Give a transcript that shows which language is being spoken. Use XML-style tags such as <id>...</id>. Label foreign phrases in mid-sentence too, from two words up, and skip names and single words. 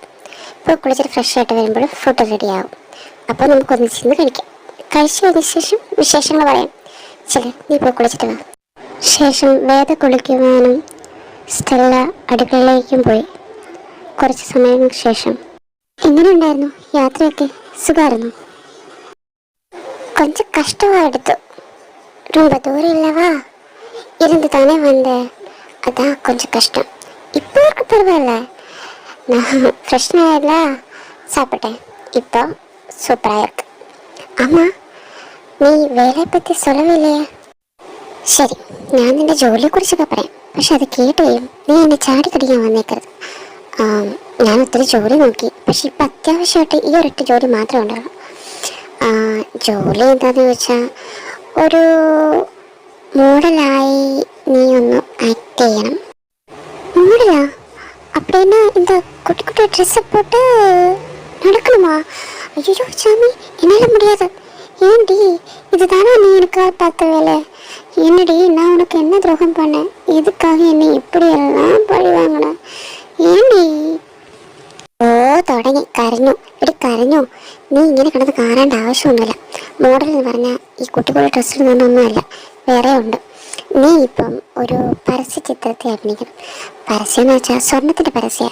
<ml>ഇപ്പോൾ കുളിച്ചിട്ട് ഫ്രഷായിട്ട് വരുമ്പോൾ ഫുഡ് റെഡിയാവും. അപ്പോൾ നമുക്ക് ഒന്നിച്ചിരുന്ന് കഴിക്കാം. കഴിച്ചു കഴിഞ്ഞ ശേഷം വിശേഷങ്ങൾ പറയാം. ശരി, നീ പോയി കുളിച്ചിട്ട് വാ. ശേഷം വേദ കുളിക്കുവാനും സ്റ്റെല്ല അടുക്കളയിലേക്കും പോയി. കുറച്ച് സമയങ്ങൾക്ക് ശേഷം, എങ്ങനെ ഉണ്ടായിരുന്നു യാത്രയൊക്കെ? സുഖമായിരുന്നു?</ml> <ta>கொஞ்சம் கஷ்டமாக எடுத்து ரொம்ப தூரம் இல்லவா இருந்து தானே வந்தேன், அதான் கொஞ்சம் கஷ்டம். இப்போ இருக்க பரவாயில்ல, நான் பிரச்சனையில சாப்பிட்டேன், இப்போ சூப்பராக இருக்கு. ஆமாம்,</ta> <ml>നീ വേലയെ പറ്റി</ml> <ta>சொல்லவே இல்லையே?</ta> <ml>ശരി, ഞാൻ നിന്റെ ജോലിയെക്കുറിച്ചൊക്കെ പറയാം. പക്ഷെ അത് കേട്ട് കഴിയും നീ എന്നെ ചാടിക്കടിക്കാൻ വന്നേക്കരുത്. ഞാൻ ഒത്തിരി ജോലി നോക്കി, പക്ഷെ ഇപ്പം അത്യാവശ്യമായിട്ട് ഈ ഒരൊറ്റ ജോലി മാത്രമേ ഉണ്ടാവുള്ളൂ. ജോലി എന്താണെന്ന് ചോദിച്ചാൽ, ഒരു മോഡലായി നീ ഒന്ന് ആക്ട് ചെയ്യണം. മോഡലാ?</ml> <ta>அப்படின்னா இந்த குட்டி குட்டி ட்ரெஸ்ஸை போட்டு நடக்கணுமா? ஐயோ சாமி, என்னால் முடியாது. ஏன்டி, இதுதானே நீ எனக்காக பார்த்த வேலை? என்னடி, நான் உனக்கு என்ன துரோகம் பண்ணேன்? எதுக்காக என்னை இப்படியெல்லாம் பழி வாங்கின?</ta> <ml>ഏണ്ടി? ഓ തുടങ്ങി, കരഞ്ഞു. എടി കരഞ്ഞു? നീ ഇങ്ങനെ കിടന്ന് കാണേണ്ട ആവശ്യമൊന്നുമില്ല. മോഡൽ എന്ന് പറഞ്ഞാൽ ഈ കുട്ടികളുടെ ഡ്രസ്സിൽ നിന്നൊന്നുമല്ല, വേറെ ഉണ്ട്. നീ ഇപ്പം ഒരു പരസ്യ ചിത്രത്തെ അഭിനയിക്കണം. പരസ്യം എന്ന് വെച്ചാൽ സ്വർണത്തിൻ്റെ പരസ്യം.</ml>